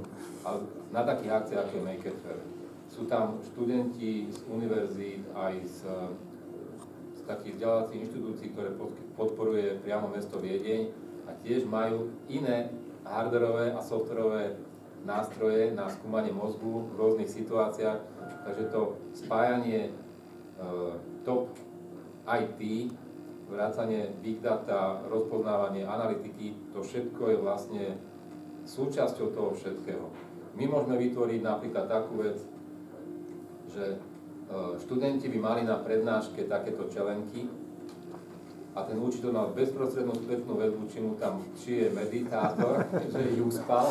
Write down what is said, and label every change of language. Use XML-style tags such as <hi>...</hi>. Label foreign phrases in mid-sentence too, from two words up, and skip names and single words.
<sk>A na takých akciách, ako je Maker Fair. Sú tam študenti z univerzít, aj z takých vzdelávacích inštitúcií, ktoré podporuje priamo mesto Viedeň, a tiež majú iné hardwareové a softwareové nástroje na skúmanie mozgu v rôznych situáciách. Takže to spájanie top IT, vrátanie</sk> <en>big data,</en> <sk>rozpoznávanie, analytiky, to všetko je vlastne súčasťou toho všetkého. My môžeme vytvoriť napríklad takú vec, že študenti by mali na prednáške takéto čelenky, a ten učiteľ mal bezprostrednú spätnú väzbu, či je meditátor, že ju spal.</sk>